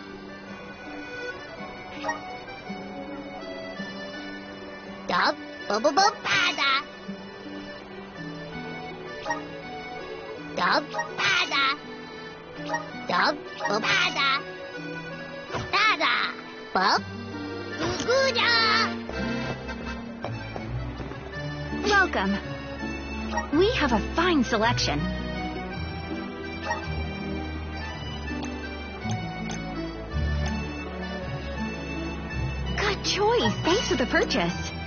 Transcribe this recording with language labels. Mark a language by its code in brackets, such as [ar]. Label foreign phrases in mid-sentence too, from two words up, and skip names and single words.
[en] Da ba-ba-ba-ba-da. Da ba-da. Da ba-ba-da. Da-da. Ba-goo-goo-da. Welcome. We have a fine selection. Good choice. Thanks for the purchase.